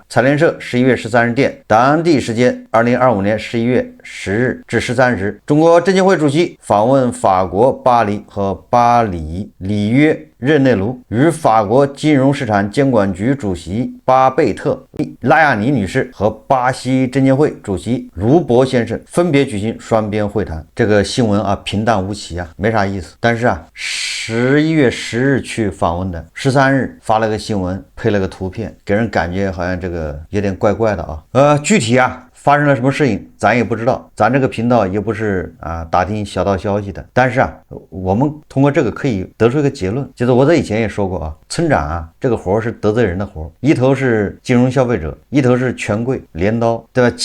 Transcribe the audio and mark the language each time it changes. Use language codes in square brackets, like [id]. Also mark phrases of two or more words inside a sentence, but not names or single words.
[zh] 財聯社11月13日電，當地時間2025年11月10日至13日，中國證監會主席訪問法國巴黎和巴黎里約熱內盧，與法國金融市場監管局主席巴貝特·拉亞尼女士和巴西證監會主席盧博先生分別舉行雙邊會談。這個新聞平淡無奇沒啥意思。但是11月10日去訪問的，13日發了個新聞，配了個圖片，給人感覺好像這個有點怪怪的具體發生了什麼事情咱也不知道，咱這個頻道也不是打聽小道消息的。但是我們通過這個可以得出一個結論，就是我在以前也說過村長這個活是得罪人的活，一頭是金融消費者，一頭是權貴镰刀，對吧？